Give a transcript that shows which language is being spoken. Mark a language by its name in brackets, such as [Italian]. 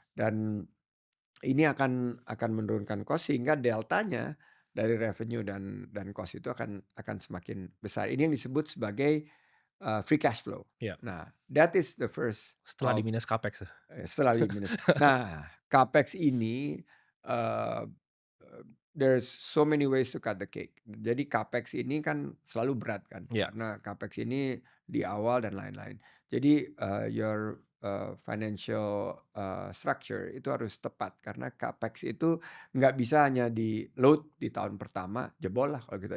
[Indonesian] dan ini akan menurunkan cost sehingga deltanya dari revenue dan cost itu akan semakin besar. Ini yang disebut sebagai, free cash flow. Iya, Nah, [English] that is the first [Indonesian] setelah [English] of [Indonesian] di-minus capex ya? setelah minus. Nah, capex ini, [English] eee there's so many ways to cut the cake. [Indonesian] Jadi capex ini kan selalu berat kan, Iya, karena capex ini di awal dan lain-lain. Jadi, [English] your, financial, structure [Indonesian] itu harus tepat karena capex itu nggak bisa hanya di-load di tahun pertama, jebol lah kalau kita